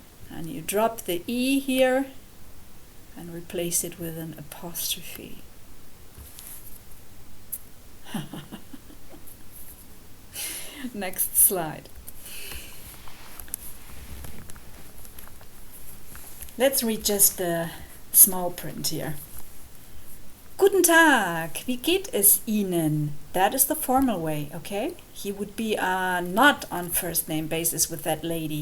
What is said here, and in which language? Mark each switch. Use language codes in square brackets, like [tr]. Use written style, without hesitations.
[en] And you drop the E here and replace it with an apostrophe. Next slide. Let's read just the small print here. [de] Guten Tag, wie geht es Ihnen? [en] That is the formal way, okay? He would be not on first name basis with that lady.